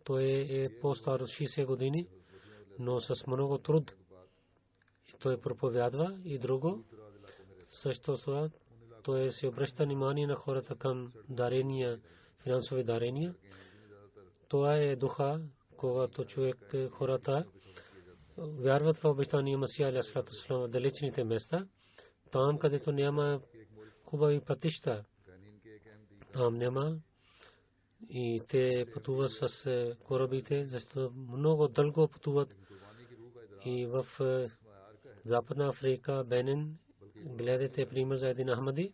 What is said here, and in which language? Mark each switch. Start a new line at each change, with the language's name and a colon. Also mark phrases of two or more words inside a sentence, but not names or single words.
Bulgarian: той е по-стар от 60 години, но с много труд той проповядва. И друго също това, той се обръща внимание на хората към дарения, финансови дарения. Това е духа, когато човек, хората вярват в обещания Масия
Arabic: عليه الصلاة والسلام
Bulgarian: в далечните места, там където няма хубави пътища, там няма, и те пътуват с корабите, защото много дълго пътуват. И в Западна Африка, Бенин, гледате пример за един Ахмади.